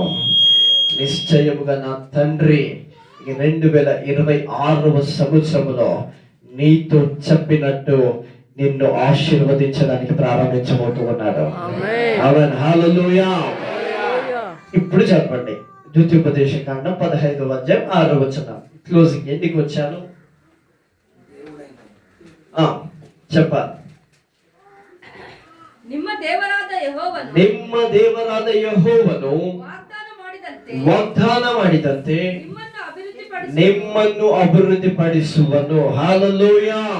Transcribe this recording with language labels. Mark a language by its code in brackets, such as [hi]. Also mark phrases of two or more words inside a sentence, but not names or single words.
[te] నిశ్చయముగా నా తండ్రి 2026వ సంవత్సరంలో నీతో చెప్పినట్టు నిన్ను ఆశీర్వదించడానికి ప్రారంభించబోతూ ఉన్నాడు. ఆమేన్, హల్లెలూయా. ఇప్పుడు చెప్పండి, ద్వితీయోపదేశ కాండం 15వ అధ్యాయం 6వ వచనం. క్లోజింగ్ ఎందుకు వచ్చాను చెప్పాలి. [kn] ನಿಮ್ಮ ದೇವರಾದ ಯೆಹೋವನು ವಾಗ್ದಾನ ಮಾಡಿದಂತೆ ನಿಮ್ಮನ್ನು ಅಭಿವೃದ್ಧಿಪಡಿಸುವನು. ಹಲ್ಲೆಲೂಯಾ.